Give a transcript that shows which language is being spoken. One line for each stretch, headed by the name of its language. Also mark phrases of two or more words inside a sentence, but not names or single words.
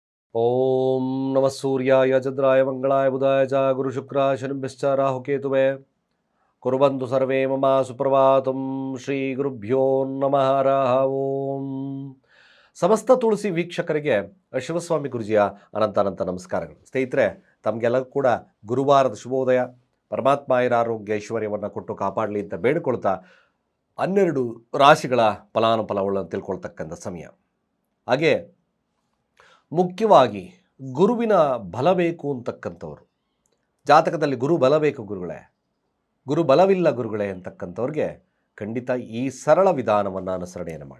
Sanskrit: ಓಂ ನಮಃ ಸೂರ್ಯಾಯ ಚಂದ್ರಾಯ ಮಂಗಳಾಯ ಬುಧಾಯ ಚ ಗುರುಶುಕ್ರಾಯ ಶನಿಭ್ಯಶ್ಚ ರಾಹುಕೇತುವೆ ಕುರ್ವಂತು ಸರ್ವೇ ಮಮ ಸುಪ್ರಭಾತಂ ಶ್ರೀ ಗುರುಭ್ಯೋ ನಮಃ ಹರಃ ಓಂ.
Kannada: ಸಮಸ್ತ ತುಳಸಿ ವೀಕ್ಷಕರಿಗೆ ಶಿವಸ್ವಾಮಿ ಗುರುಜಿಯ ಅನಂತ ನಮಸ್ಕಾರಗಳು. ಸ್ನೇಹಿತರೆ, ತಮಗೆಲ್ಲರೂ ಕೂಡ ಗುರುವಾರದ ಶುಭೋದಯ. ಪರಮಾತ್ಮ ಆರೋಗ್ಯ ಐಶ್ವರ್ಯವನ್ನು ಕೊಟ್ಟು ಕಾಪಾಡಲಿ ಅಂತ ಬೇಡಿಕೊಳ್ತಾ 12 ರಾಶಿಗಳ ಫಲಾನುಫಲಗಳನ್ನು ತಿಳ್ಕೊಳ್ತಕ್ಕಂಥ ಸಮಯ. ಹಾಗೆ ಮುಖ್ಯವಾಗಿ ಗುರುವಿನ ಬಲ ಬೇಕು ಅಂತಕ್ಕಂಥವ್ರು, ಜಾತಕದಲ್ಲಿ ಗುರು ಬಲ ಬೇಕು ಗುರುಗಳೇ, ಗುರು ಬಲವಿಲ್ಲ ಗುರುಗಳೇ ಅಂತಕ್ಕಂಥವ್ರಿಗೆ ಖಂಡಿತ ಈ ಸರಳ ವಿಧಾನವನ್ನು ಅನುಸರಣೆಯನ್ನು ಮಾಡಿ.